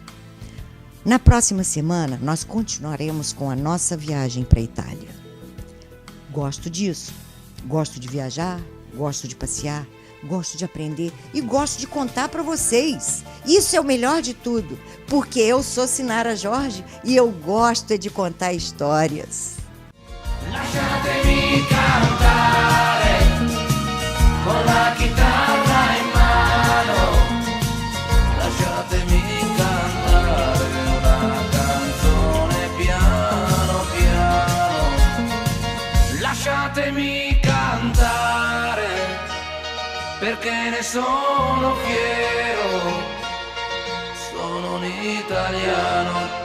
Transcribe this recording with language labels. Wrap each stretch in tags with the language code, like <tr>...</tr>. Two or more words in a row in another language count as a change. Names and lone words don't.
<pt>Na próxima semana, nós continuaremos com a nossa viagem para a Itália. Gosto disso. Gosto de viajar, gosto de passear, gosto de aprender e gosto de contar para vocês. Isso é o melhor de tudo, porque eu sou Sinara Jorge e eu gosto de contar histórias.</pt> <it>Lasciatemi cantare con la chitarra in mano, lasciatemi cantare una canzone piano piano, lasciatemi cantare perché ne sono fiero, sono un italiano.</it>